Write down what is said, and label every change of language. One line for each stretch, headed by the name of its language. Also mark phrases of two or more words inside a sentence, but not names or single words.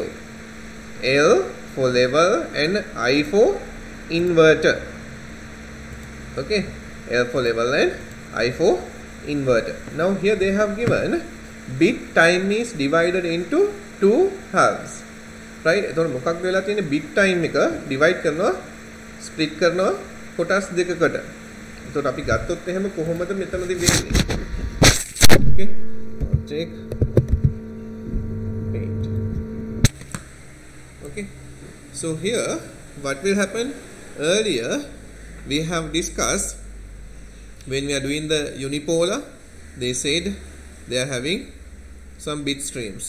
English: L for level and I for inverter. Okay, L for level and I for inverter. Now here they have given bit time is divided into two halves. Right?
Sinhala: එතකොට මොකක්ද වෙලා තියෙන්නේ?
English: bit time
Sinhala: එක divide කරනවා split කරනවා කොටස් දෙකකට. එතකොට අපි ගත්තොත් එහෙම කොහොමද මෙතනදී වෙන්නේ?
English: Okay. Check. Paint. Okay. So here what will happen? Earlier we have discussed when we are doing the unipolar, they said they are having some bit streams.